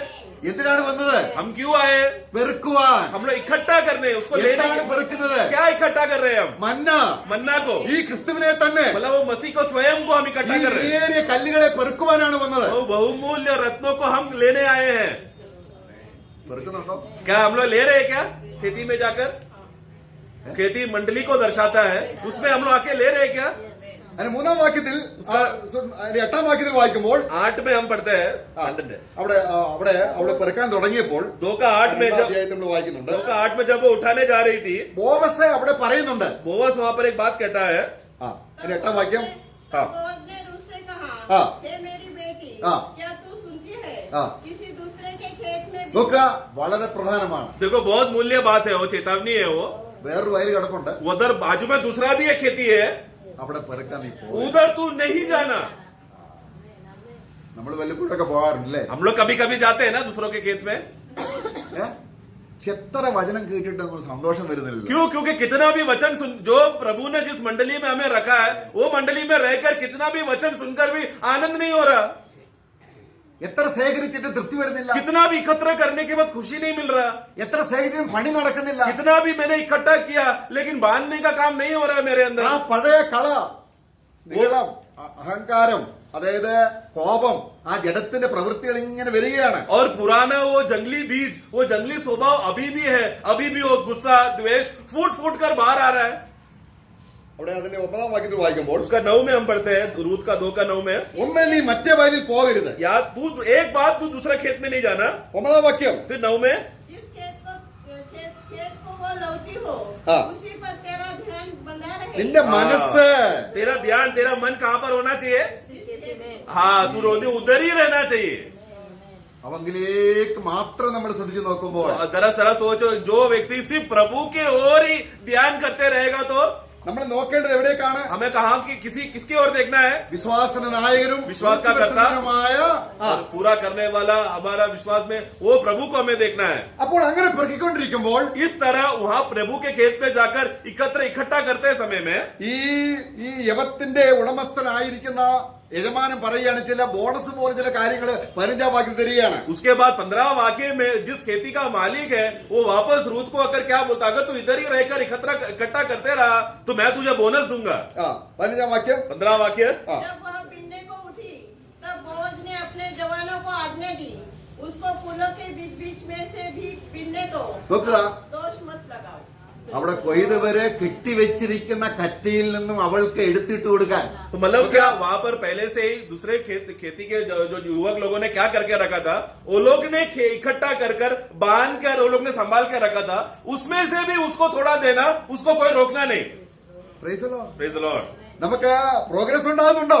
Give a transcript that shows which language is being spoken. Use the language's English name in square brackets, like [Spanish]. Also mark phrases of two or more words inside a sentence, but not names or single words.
[Malayalam] എന്തിനാണ് വന്നത്? [Hindi] हम क्यों आए? [Malayalam] പെറുക്കുവാൻ. [Hindi] हम लोग इकट्ठा करने, उसको लेने [Malayalam] എന്താണ് പെറുക്കുന്നത്? [Hindi] क्या इकट्ठा कर रहे हैं हम? [Malayalam] മന്ന, [Hindi] मन्ना को, [Malayalam] ഈ ക്രിസ്തുവിനെ തന്നെ, [Hindi] मतलब वो मसीह को स्वयं को हम [Malayalam] ഈ [Hindi] इकट्ठा कर रहे हैं। [Malayalam] വിലയേറിയ കല്ലുകളെ പെറുക്കുവാനാണ് വന്നത്. [Hindi] वो बहुमूल्य रत्नों को हम लेने आए हैं। [Malayalam] പെറുക്കുന്നുണ്ടോ? [Hindi] क्या हम लोग ले रहे हैं क्या? खेती में जाकर खेती मंडली को दर्शाता है, उसमें हम लोग आके ले रहे हैं क्या? [Malayalam] അതിന് 3-ാം വാക്യത്തിൽ 8-ാം വാക്യത്തിൽ വായിക്കുമ്പോൾ [Hindi] 8 में हम पढ़ते हैं, [Malayalam] അവിടെ അവള് പെറുക്കാൻ തുടങ്ങിയപ്പോൾ [Hindi] 2:8 में [Malayalam] 2-ാം [Hindi] जब [Malayalam] അധ്യായത്തിൽ നമ്മൾ വായിക്കുന്നുണ്ട്, [Hindi] 2:8 में जब वो उठाने जा रही थी, [Malayalam] ബോവസ് അവിടെ പറയുന്നുണ്ട്. [Hindi] बोअज वहां पर एक बात कहता है। [Malayalam] അതിന് 8-ാം വാക്യം, [Hindi] बोअज ने रूथ से कहा, हाँ। हे मेरी बेटी, हाँ। क्या तू सुनती है? हाँ। किसी दूसरे के खेत में भी [Malayalam] നോക്കുക, വളരെ പ്രധാനമാണ്. [Hindi] देखो बहुत मूल्य बात है, वो चेतावनी है। वो [Malayalam] വേറൊരു വയൽ കിടപ്പുണ്ട്, [Hindi] उधर बाजू में दूसरा भी एक खेती है, [Malayalam] അവിടെ പെറുക്കാൻ നീ പോ. [Hindi] उधर तू नहीं जाना। [Malayalam] നമ്മൾ വല്ലപ്പോഴൊക്കെ പോകാറുണ്ടല്ലേ? [Hindi] हम लोग कभी कभी जाते हैं ना दूसरों के खेत में। [Malayalam] എത്ര വചനം കേട്ടിട്ട് നമുക്ക് സന്തോഷം വരുന്നില്ല. [Hindi] क्यों? क्योंकि कितना भी वचन सुन, जो प्रभु ने जिस मंडली में हमें रखा है वो मंडली में रहकर कितना भी वचन सुनकर भी आनंद नहीं हो रहा। [Malayalam] എത്ര ശേഖരിച്ചിട്ട് തൃപ്തി വരുന്നില്ല, [Hindi] कितना भी एकत्र करने के बाद खुशी नहीं मिल रहा, [Malayalam] എത്ര ശേഖരിച്ചും പണി നടക്കുന്നില്ല. [Hindi] कितना भी मैंने इकट्ठा किया लेकिन बांधने का काम नहीं हो रहा है मेरे [Malayalam] ആ [Hindi] अंदर। [Malayalam] പഴയ കള, നീളം, അഹങ്കാരം, അതായത് കോപം, ആ ജഡത്തിന്റെ പ്രവൃത്തികൾ ഇങ്ങനെ വരികയാണ്. [Hindi] और पुराना वो जंगली बीज, वो जंगली स्वभाव अभी भी है, अभी भी वो गुस्सा द्वेष फूट फूट कर बाहर आ रहा है। [Malayalam] അവിടെ അതിന്റെ 1-ാം വാക്യത്തിൽ വായിക്കുമ്പോൾ [Hindi] उसका 9 में हम पढ़ते हैं, रूत का 2 का 9 में, [Malayalam] ഒന്നേ നീ മറ്റേ വയലിൽ പോകരുത്. [Hindi] या तू एक बात, तू दूसरा खेत में नहीं जाना। [Malayalam] 9-ാം വാക്യം, [Hindi] फिर 9 में जिस खेत को वो लौटी हो, हाँ। उसी पर तेरा है। [Malayalam] നിന്റെ മനസ്സ് [Hindi] तेरा ध्यान, तेरा मन कहाँ पर होना चाहिए? उसी खेती में हाँ, तू रोदी उधर ही रहना चाहिए। [Malayalam] അവങ്കിലേക്ക് മാത്രം നമ്മൾ ശ്രദ്ധിച്ചു നോക്കുമ്പോൾ [Hindi] दरअसल सोचो, जो व्यक्ति सिर्फ प्रभु के ओर ही ध्यान करते रहेगा तो [Malayalam] നമ്മൾ നോക്കേണ്ടത് എവിടേക്കാണ്? [Hindi] हमें कहा कि किसकी ओर देखना है? [Malayalam] വിശ്വാസത്തിന്റെ നായകനും [Hindi] വിശ്വാസ का कर्ता [Malayalam] പൂർത്തിവരുത്തുന്നവനുമായ [Hindi] पूरा करने वाला हमारा विश्वास में वो प्रभु को हमें देखना है। [Malayalam] അപ്പോൾ അങ്ങനെ പെറുക്കിക്കൊണ്ടിരിക്കുമ്പോൾ [Hindi] इस तरह वहाँ प्रभु के खेत में जाकर इकट्ठा करते समय में [Malayalam] ഈ യവത്തിന്റെ ഉടമസ്ഥനായിരിക്കുന്ന യജമാനൻ പറയുകയാണ് ചില ബോണസ് പോലെ ചില കാര്യങ്ങൾ 15 വാക്യം തരികയാണ്. [Hindi] उसके बाद 15 वाक्य में जिस खेती का मालिक है वो वापस रूत को आकर क्या बोलता, अगर तू इधर ही रहकर इकट्ठा करते रहा तो मैं तुझे बोनस दूंगा। [Malayalam] 15 വാക്യം [Hindi] 15 वाक्य। जब वह बिनने को उठी तब बोअज ने अपने जवानों को आज्ञा दी, उसको फूलों के बीच बीच में से भी बिनने दो, [Malayalam] നോക്കുക, [Hindi] दोष मत लगाओ। [Malayalam] അവിടെ കൊയ്തുവരെ കെട്ടിവെച്ചിരിക്കുന്ന കറ്റയിൽ നിന്നും അവൾക്ക് എടുത്തിട്ട് കൊടുക്കാൻ. [Hindi] तो मतलब क्या वहाँ पर पहले से ही दूसरे खेती के जो युवक लोगों ने क्या करके रखा था, वो लोग ने इकट्ठा कर बांध कर वो लोग ने संभाल के रखा था, उसमें से भी उसको थोड़ा देना, उसको कोई रोकना नहीं। [English] Praise the Lord. Praise the Lord। [Malayalam] നമുക്ക് പ്രോഗ്രസ് ഉണ്ടാകുന്നുണ്ടോ?